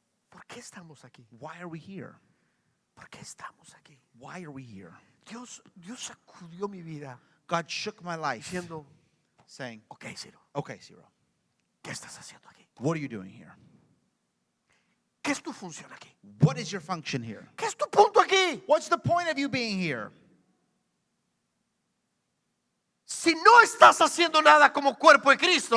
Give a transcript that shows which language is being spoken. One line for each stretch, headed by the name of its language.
Spanish: ¿Por qué estamos aquí?
English: Why are we here?
Spanish: ¿Por qué estamos aquí?
English: Why are we here?
Spanish: Dios sacudió mi vida
English: God shook my life,
Spanish: diciendo,
English: saying,
Spanish: ok, Ciro,
English: okay, Ciro,
Spanish: ¿qué estás haciendo aquí?
English: what are you doing here?
Spanish: ¿Qué es tu función aquí?
English: What is your function here?
Spanish: ¿Qué es tu punto aquí?
English: What's the point of you being here?
Spanish: Si no estás haciendo nada como cuerpo de Cristo,